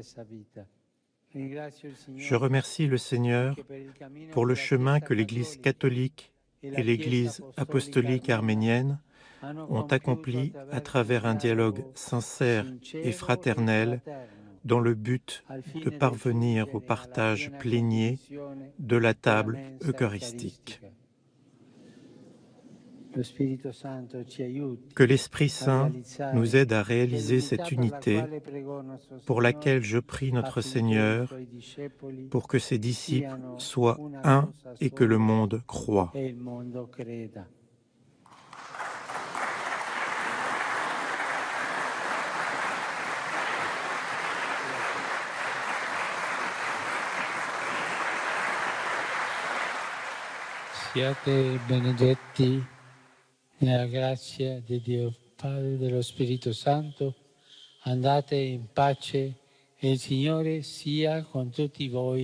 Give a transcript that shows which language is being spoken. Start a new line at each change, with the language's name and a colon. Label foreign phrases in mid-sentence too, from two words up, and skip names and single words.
French: Je remercie le Seigneur pour le chemin que l'Église catholique et l'Église apostolique arménienne ont accompli à travers un dialogue sincère et fraternel dans le but de parvenir au partage plénier de la table eucharistique. Que l'Esprit Saint nous aide à réaliser cette unité pour laquelle je prie notre Seigneur pour que ses disciples soient un et que le monde croie.
Italian: Siate benedetti nella grazia di Dio Padre, dello Spirito Santo. Andate in pace e il Signore sia con tutti voi.